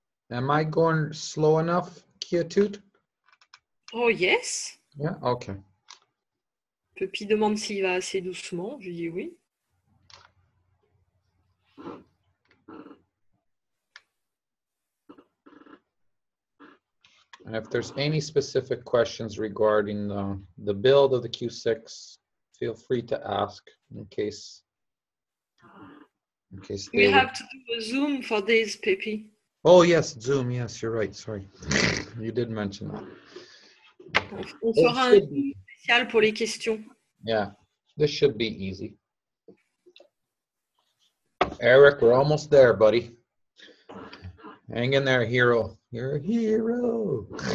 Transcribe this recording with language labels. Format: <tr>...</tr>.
<en>Am I going slow enough, Kiatut? Oh yes. Yeah, okay.</en> <fr>Pepi demande s'il va assez doucement. Je dis oui.</fr> <en>And if there's any specific questions regarding the build of the Q6, feel free to ask in case We have to do a Zoom for this, Pepi. Oh yes, Zoom. Yes, you're right. Sorry. You did mention that.</en> <fr>On fera un truc spécial pour les questions.</fr> <en>Yeah, this should be easy. Eric, we're almost there, buddy. Hang in there, hero. You're a hero.</en>